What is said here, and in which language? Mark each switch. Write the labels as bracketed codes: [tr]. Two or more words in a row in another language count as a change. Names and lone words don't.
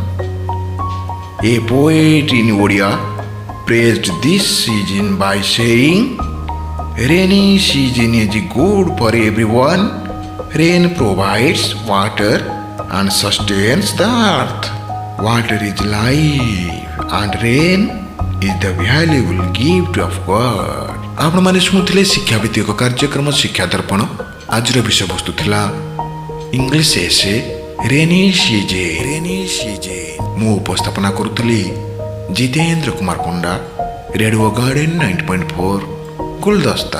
[en] A poet in Odia praised this season by saying, "Rainy season is good for everyone. Rain provides water and sustains the earth. Water is life and rain is the valuable gift of God." [or] ଆପଣ ମାନେ ଶୁଣୁଥିଲେ ଶିକ୍ଷା ଭିତ୍ତିକ କାର୍ଯ୍ୟକ୍ରମ ଶିକ୍ଷା ଦର୍ପଣ। ଆଜି ବିଷୟ ବସ୍ତୁ ଥିଲା [en] English essay rainy season. [or] ମୁଁ ଉପସ୍ଥାପନା କରୁଥିଲି ଜିତେନ୍ଦ୍ର କୁମାର ପଣ୍ଡା। रेडियो गार्डन 90.4 गुलदस्ता।